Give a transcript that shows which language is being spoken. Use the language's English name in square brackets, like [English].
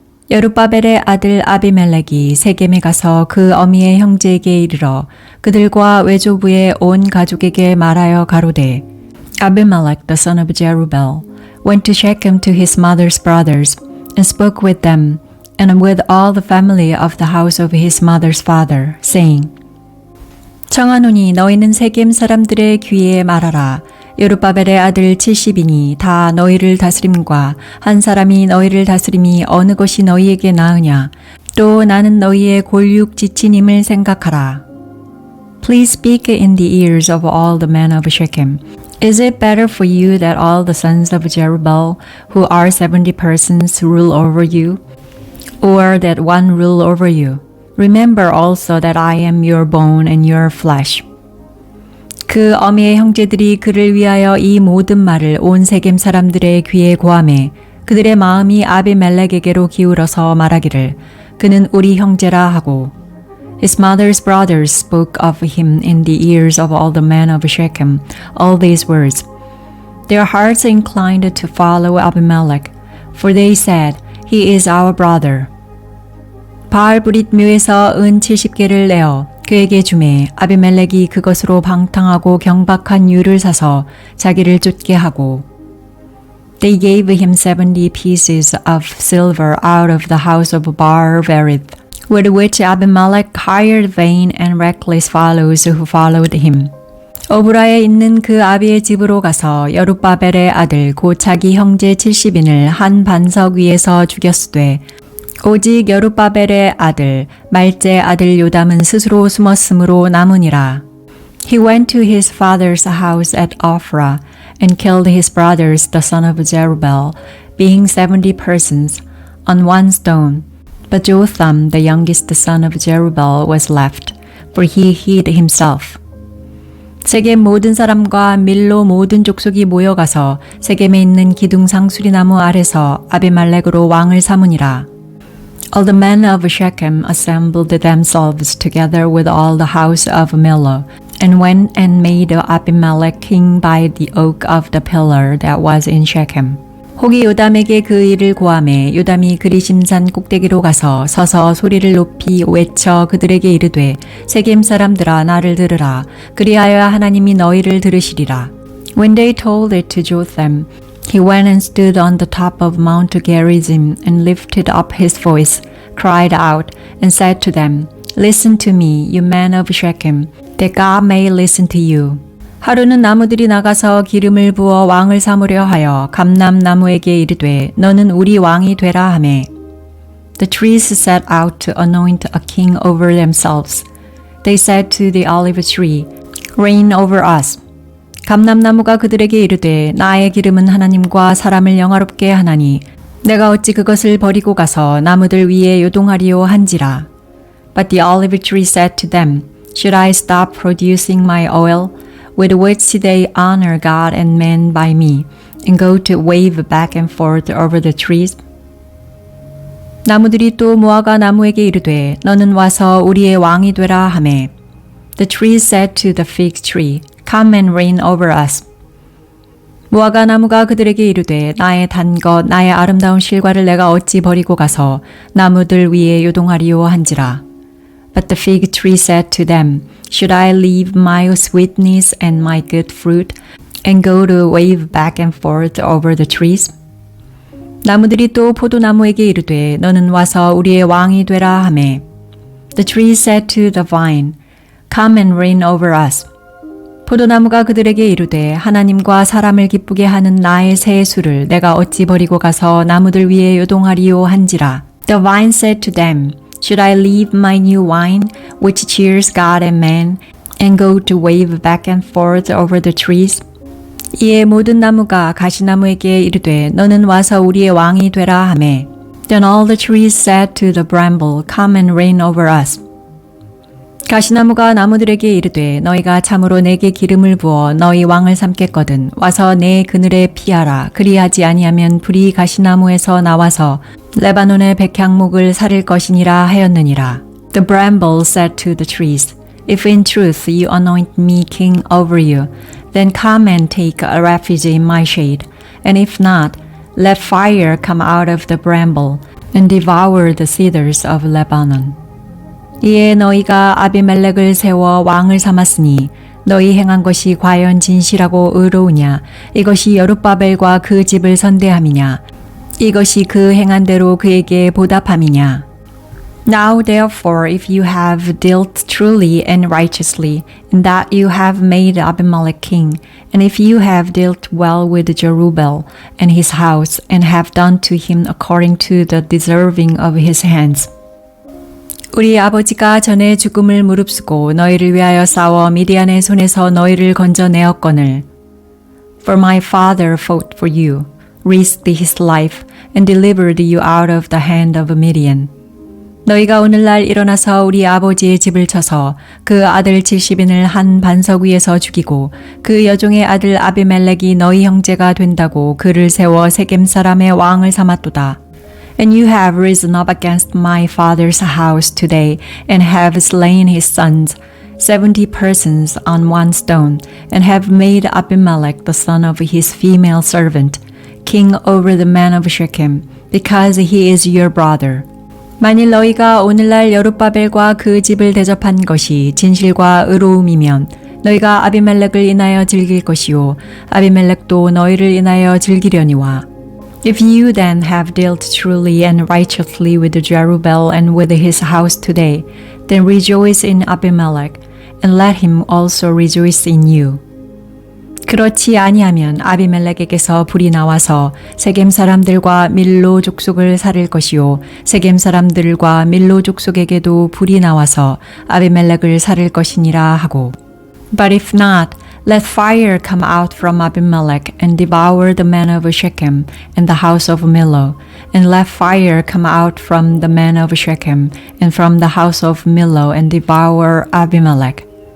[Korean] 여룻바벨의 아들 아비멜렉이 세겜에 가서 그 어미의 형제에게 이르러 그들과 외조부의 온 가족에게 말하여 가로되 [English] Abimelech the son of Jerubbaal went to Shechem to his mother's brothers and spoke with them and with all the family of the house of his mother's father, saying [Korean] 청하노니 너희는 세겜 사람들의 귀에 말하라. 여룻바벨의 아들 70인이 다 너희를 다스림과 한 사람이 너희를 다스림이 어느 것이 너희에게 나으냐. 또 나는 너희의 골육 지친임을 생각하라. [English] Please speak in the ears of all the men of Shechem. Is it better for you that all the sons of Jerubbaal, who are 70 persons, rule over you, or that one rule over you? Remember also that I am your bone and your flesh. [Korean] 그 어미의 형제들이 그를 위하여 이 모든 말을 온 세겜 사람들의 귀에 고하매 그들의 마음이 아비멜렉에게로 기울어서 말하기를 그는 우리 형제라 하고 [English] His mother's brothers spoke of him in the ears of all the men of Shechem all these words. Their hearts inclined to follow Abimelech, for they said, He is our brother. [Korean] 바알브릿 묘에서 은 70개를 내어 그에게 주매 아비멜렉이 그것으로 방탕하고 경박한 유를 사서 자기를 쫓게 하고 [English] They gave him 70 pieces of silver out of the house of Baal-berith, with which Abimelech hired vain and reckless fellows who followed him. [Korean] 오브라에 있는 그 아비의 집으로 가서 여룻바벨의 아들 곧 자기 형제 70인을 한 반석 위에서 죽였으되 오직 여룻바벨의 아들 말제 아들 요담은 스스로 숨었으므로 남으니라. [English] He went to his father's house at Ophrah and killed his brothers the son of Jerubbaal, being 70 persons, on one stone. But Jotham the youngest son of Jerubbaal was left, for he hid himself. [Korean] 세겜 모든 사람과 밀로 모든 족속이 모여가서 세겜에 있는 기둥상 수리나무 아래서 아비멜렉으로 왕을 삼으니라. [English] All the men of Shechem assembled themselves together with all the house of Millo, and went and made Abimelech king by the oak of the pillar that was in Shechem. [Korean] 혹이 요담에게 그 일을 고하매 요담이 그리심산 꼭대기로 가서 서서 소리를 높이 외쳐 그들에게 이르되 세겜 사람들아 나를 들으라. 그리하여 하나님이 너희를 들으시리라. [English] When they told it to Jotham, he went and stood on the top of Mount Gerizim and lifted up his voice, cried out, and said to them, Listen to me, you men of Shechem, that God may listen to you. [Korean] 하루는 나무들이 나가서 기름을 부어 왕을 삼으려 하여 감람나무에게 이르되 너는 우리 왕이 되라 하매 [English] The trees set out to anoint a king over themselves. They said to the olive tree, Reign over us. [Korean] 감람나무가 그들에게 이르되 나의 기름은 하나님과 사람을 영화롭게 하나니 내가 어찌 그것을 버리고 가서 나무들 위에 요동하리요 한지라. [English] But the olive tree said to them, Should I stop producing my oil, with which they honor God and men by me, and go to wave back and forth over the trees? [Korean] 나무들이 또 무화과 나무에게 이르되 너는 와서 우리의 왕이 되라 하매 [English] The trees said to the fig tree, Come and reign over us. [Korean] 무화과 나무가 그들에게 이르되 나의 단 것 나의 아름다운 실과를 내가 어찌 버리고 가서 나무들 위에 요동하리요 한지라. [English] But the fig tree said to them, Should I leave my sweetness and my good fruit and go to wave back and forth over the trees? [Korean] 나무들이 또 포도나무에게 이르되 너는 와서 우리의 왕이 되라 하매 [English] The tree said to the vine, Come and reign over us. [Korean] 포도나무가 그들에게 이르되 하나님과 사람을 기쁘게 하는 나의 새 술을 내가 어찌 버리고 가서 나무들 위에 요동하리요 한지라. [English] The vine said to them, Should I leave my new wine, which cheers God and man, and go to wave back and forth over the trees? [Korean] 이에 모든 나무가 가시나무에게 이르되 너는 와서 우리의 왕이 되라 하매 [English] Then all the trees said to the bramble, Come and reign over us. [Korean] 가시나무가 나무들에게 이르되 너희가 참으로 내게 기름을 부어 너희 왕을 삼겠거든 와서 내 그늘에 피하라. 그리하지 아니하면 불이 가시나무에서 나와서 레바논의 백향목을 사릴 것이니라 하였느니라. [English] The bramble said to the trees, If in truth you anoint me king over you, then come and take a refuge in my shade. And if not, let fire come out of the bramble and devour the cedars of Lebanon. [Korean] 이에 너희가 아비멜렉을 세워 왕을 삼았으니 너희 행한 것이 과연 진실하고 의로우냐? 이것이 여룻바벨과 그 집을 선대함이냐? 이것이 그 행한 대로 그에게 보답함이냐? [English] Now therefore, if you have dealt truly and righteously, in that you have made Abimelech king, and if you have dealt well with Jerubbaal and his house, and have done to him according to the deserving of his hands. [Korean] 우리 아버지가 전에 죽음을 무릅쓰고 너희를 위하여 싸워 미디안의 손에서 너희를 건져내었거늘. [English] For my father fought for you, risked his life, and delivered you out of the hand of Midian. [Korean] 너희가 오늘날 일어나서 우리 아버지의 집을 쳐서 그 아들 70인을 한 반석 위에서 죽이고 그 여종의 아들 아비멜렉이 너희 형제가 된다고 그를 세워 세겜 사람의 왕을 삼았도다. [English] And you have risen up against my father's house today and have slain his sons, 70 persons on one stone, and have made Abimelech the son of his female servant, king over the men of Shechem, because he is your brother. [Korean] 만일 너희가 오늘날 여룻바벨과 그 집을 대접한 것이 진실과 의로움이면 너희가 아비멜렉을 인하여 즐길 것이요 아비멜렉도 너희를 인하여 즐기려니와. [English] If you then have dealt truly and righteously with Jerubbaal and with his house today, then rejoice in Abimelech, and let him also rejoice in you. [Korean] 그렇지 아니하면 아비멜렉에게서 불이 나와서 세겜 사람들과 밀로 족속을 살릴 것이요 세겜 사람들과 밀로 족속에게도 불이 나와서 아비멜렉을 살릴 것이니라 하고. [English] But if not, let fire come out from Abimelech and devour the men of Shechem and the house of Millo, and let fire come out from the men of Shechem and from the house of Millo and devour Abimelech.